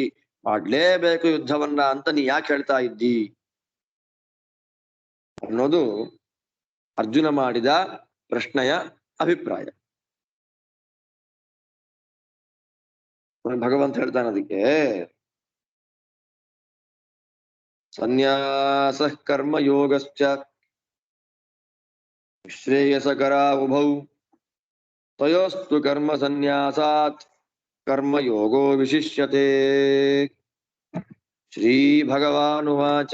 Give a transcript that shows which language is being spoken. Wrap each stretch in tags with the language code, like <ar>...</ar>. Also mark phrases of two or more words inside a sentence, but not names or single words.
<kn>ಮಾಡ್ಲೇಬೇಕು ಯುದ್ಧವನ್ನ ಅಂತ ನೀ ಯಾಕೆ ಹೇಳ್ತಾ ಇದ್ದಿ ಅನ್ನೋದು ಅರ್ಜುನ ಮಾಡಿದ ಪ್ರಶ್ನೆಯ ಅಭಿಪ್ರಾಯ. ಭಗವಂತ ಹೇಳ್ತಾನೆ ಅದಕ್ಕೆ,</kn> <sa>ಸನ್ಯಾಸ ಕರ್ಮ ಯೋಗಶ್ಚ ಶ್ರೇಯಸಕರ ಉಭೌ ತಯೋಸ್ತು ಕರ್ಮ ಸನ್ಯಾಸಾತ್ ಕರ್ಮ ಯೋಗೋ ವಿಶಿಷ್ಯತೆ. ಶ್ರೀ ಭಗವಾನುವಾಚ.</sa>